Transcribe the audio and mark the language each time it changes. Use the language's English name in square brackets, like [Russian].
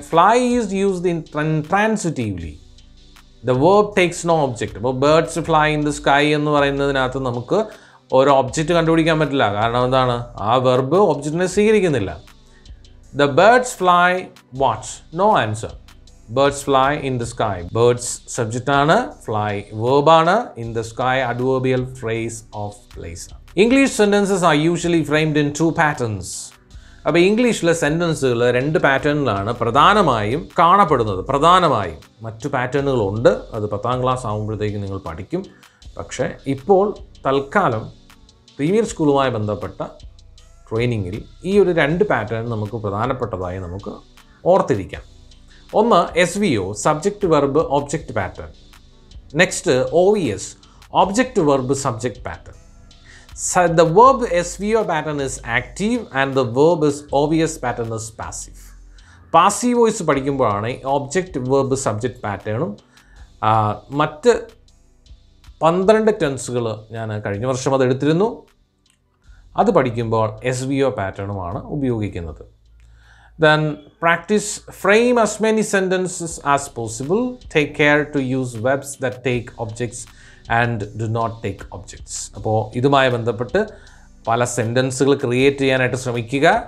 [English] Fly is used intransitively. The verb takes no object. [Malayalam] അപ്പോൾ [English] birds fly in the sky [Malayalam] എന്ന് പറയുന്നതിനകത്ത് നമുക്ക് ഒരു object കണ്ടുപിടിക്കാൻ പറ്റില്ല. കാരണം എന്താണ്? ആ വെർബ് ഒബ്ജക്റ്റിനെ സ്വീകരിക്കുന്നില്ല. [English] The birds fly what? No answer. Birds fly in the sky. Birds subject ആണ്, fly verb ആണ്, in the sky adverbial phrase of place. English sentences are usually framed in 2 patterns. [Malayalam] അപ്പോൾ ഇംഗ്ലീഷിലെ സെൻറ്റൻസുകൾ 2 പാറ്റേണിലാണ് പ്രധാനമായും കാണപ്പെടുന്നത്. പ്രധാനമായും മറ്റു പാറ്റേണുകളുണ്ട്, അത് 10ാം ക്ലാസ് ആകുമ്പോഴത്തേക്ക് നിങ്ങൾ പഠിക്കും. പക്ഷേ ഇപ്പോൾ തൽക്കാലം പ്രീമിയർ സ്കൂളുമായി ബന്ധപ്പെട്ട ട്രെയിനിങ്ങിൽ ഈ ഒരു 2 പാറ്റേൺ നമുക്ക് പ്രധാനപ്പെട്ടതായി നമുക്ക് ഓർത്തിരിക്കാം. ഒന്ന് SVO, subject verb object pattern. Next OVS, object verb subject pattern. [English] The verb SVO pattern is active and the verb is OVS pattern is passive. [Malayalam] Passive voice പഠിക്കുമ്പോഴാണ് ഒബ്ജക്റ്റ് വെർബ് സബ്ജക്റ്റ് പാറ്റേണും മറ്റ് 12 ടെൻസുകൾ ഞാൻ കഴിഞ്ഞ വർഷം അത് എടുത്തിരുന്നു. അത് പഠിക്കുമ്പോൾ SVO പാറ്റേണുമാണ് ഉപയോഗിക്കുന്നത്. [English] Then practice frame as many sentences as possible. Take care to use verbs that take objects and do not take objects. [Malayalam] അപ്പോൾ ഇതുമായി ബന്ധപ്പെട്ട് പല സെൻറ്റൻസുകൾ ക്രിയേറ്റ് ചെയ്യാനായിട്ട് ശ്രമിക്കുക.